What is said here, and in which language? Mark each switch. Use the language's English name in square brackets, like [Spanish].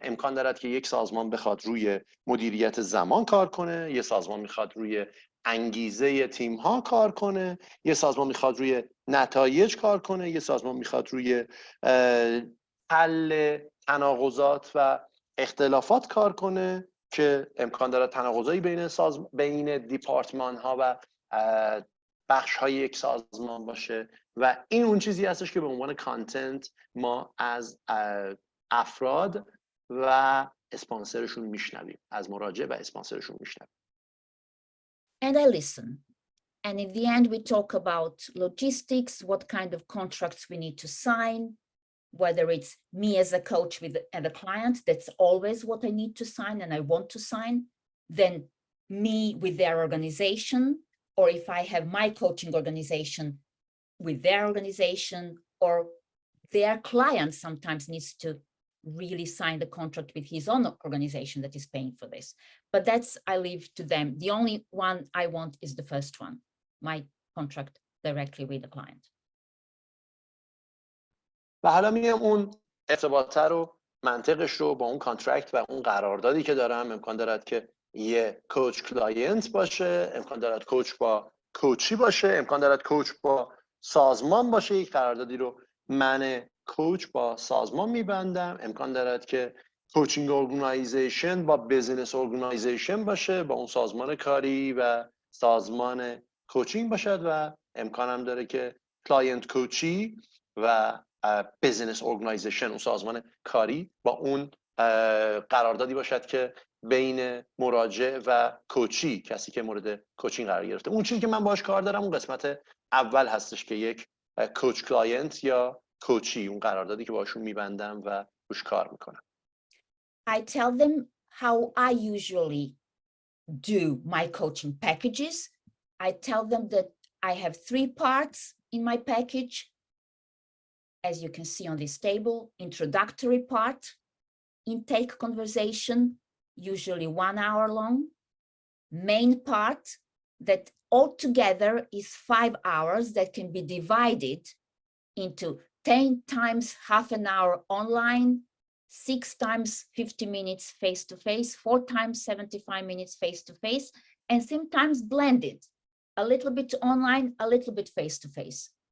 [Persian] امکان دارد که یک سازمان بخواد روی مدیریت زمان کار کنه، یه سازمان میخواد روی انگیزه تیم ها کار کنه، یه سازمان میخواد روی نتایج کار کنه، یه سازمان میخواد روی حل تناقضات و اختلافات کار کنه که امکان داره تناقضایی بین دیپارتمان ها و بخش‌های یک سازمان باشه و این اون چیزی هستش که به عنوان کانتنت ما از افراد و اسپانسرشون میشنویم، از مراجع و اسپانسرشون میشنویم. [English] And I listen. And in the end, we talk about logistics, what kind of contracts we need to sign, whether it's me as a coach and a client, that's always what I need to sign and I want to sign, then me with their organization, or if I have my coaching organization with their organization, or their client sometimes needs to really sign the contract with his own organization that is paying for this. But that's, I leave to them. The only one I want is the first one, my contract directly with the client. [Persian] و حالا میام اون ارتباطه رو، منطقش رو با اون کانترکت و اون قراردادی که دارم. امکان دارد که یه کوچ کلاینت باشه، امکان دارد کوچ با کوچی باشه، امکان دارد کوچ با سازمان باشه. یک قراردادی رو من کوچ با سازمان میبندم. امکان دارد که کوچینگ ارگانایزیشن با بیزینس ارگانایزیشن باشه، با اون سازمان کاری و سازمان کوچینگ باشد و امکانم داره که کلاینت کوچی و بیزینس ارگانایزیشن، اون سازمان کاری، با اون قراردادی باشد که بین مراجع و کوچی، کسی که مورد کوچینگ قرار گرفته. اون چیزی که من باهاش کار دارم اون قسمت اول هستش که یک کوچ کلاینت یا کوچی، اون قراردادی که باشون میبندم و روش کار میکنم. [English] I tell them how I usually do my coaching packages. I tell them that I have 3 parts in my package. As you can see on this table, introductory part, intake conversation, usually 1 hour long, main part that altogether is 5 hours that can be divided into 10 times half an hour online, 6 times 50 minutes face-to-face, 4 times 75 minutes face-to-face, and sometimes blended, a little bit online, a little bit face-to-face.